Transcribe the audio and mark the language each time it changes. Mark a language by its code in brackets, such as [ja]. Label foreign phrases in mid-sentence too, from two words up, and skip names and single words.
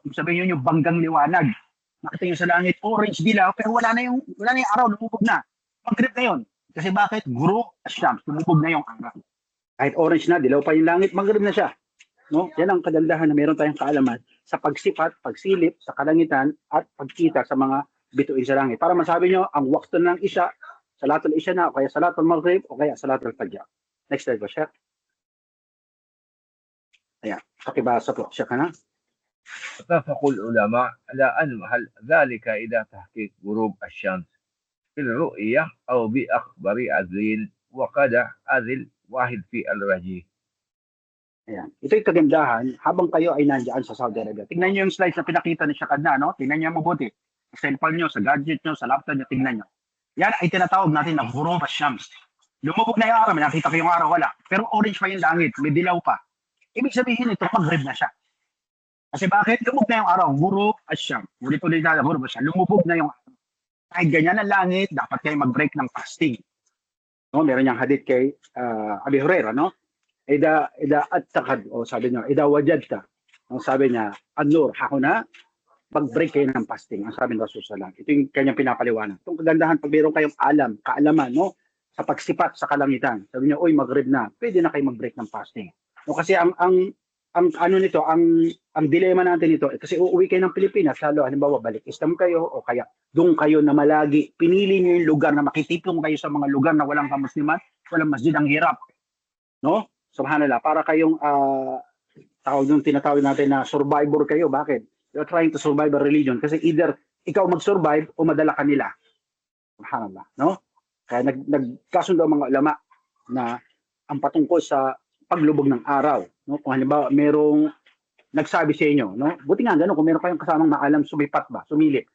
[tl] Ibig sabihin yun yung banggang liwanag. Nakita nyo sa langit, orange, dilaw, pero wala na yung araw, lumubog na. Maghrib na yun. Kasi bakit? [ar] غروب الشمس. [tl] Lumubog na yung araw. Kahit orange na, dilaw pa yung langit, maghrib na siya. No? Yan ang kagandahan na meron tayong kaalaman sa pagsipat, pagsilip sa kalangitan at pagkita sa mga bituin sa langit. Para masabi nyo, ang wakto ng isya, [ar] صلاة العشاء [tl] na, o kaya [ar] صلاة المغرب, [tl] o kaya [ar] صلاة الفجر. [en] Next slide po, Sheikh. [tl] Ayan, pakibasa po, Sheikh, na. [ar] اتفق العلماء على أن ذلك إذا تحقيق غروب الشمس في الرؤية أو بأخبار أذين وقد أذل واحد في الرجيح. [tl] Ayan. Ito yung kagandahan habang kayo ay nandiyan sa Saudi Arabia. Tingnan nyo yung slides na pinakita ni Sheikh Adnan, no? Tingnan nyo mabuti. Sa cellphone nyo, sa gadget nyo, sa laptop nyo, tingnan nyo. Yan ay tinatawag natin na [ar] غروب الشمس. [tl] Lumubog na yung araw, may nakita ko yung araw, wala. Pero orange pa yung langit, may dilaw pa. Ibig sabihin ito, maghrib na siya. Kasi bakit? Lumubog na yung araw, [ar] غروب الشمس. [tl] Ulit-ulit na, [ar] غروب الشمس. [tl] Lumubog na yung araw. Kahit ganyan ang langit, dapat kayo mag-break ng fasting. No, meron niyang hadith kay Abi Hurairah, no? Ida at-takad, o sabi niya, [ar] إذا وجدت. [tl] No, sabi niya, an-nur, hakuna, mag-break kayo ng fasting. Ang sabi ng Rasul [ar] صلى الله عليه وسلم. [tl] Ito yung kanyang pinapaliwanag. Itong kagandahan, pag meron kayong kaalaman, no? Sa pagsipat sa kalangitan. Sabi niya, uy, maghrib na. Pwede na kayo mag-break ng fasting. No, kasi ang ano nito, ang dilema natin ito, kasi uuwi kayo ng Pilipinas, lalo, halimbawa, balik Islam kayo, o kaya doon kayo na malagi, pinili niyo yung lugar na makitipong kayo sa mga lugar na walang kamusliman, walang masjid, ang hirap. No? Subhanallah, para kayong tinatawag natin na survivor kayo. Bakit? [en] You're trying to survive a religion. [tl] Kasi either ikaw mag-survive o madala ka nila. Subhanallah. No? Kaya nagkasundo ang mga ulama na ang patungkol sa paglubog ng araw. No? Kung halimbawa, merong nagsabi sa inyo, no? Buti nga gano'n, kung meron kayong kasamang maalam, sumipat ba, sumilip.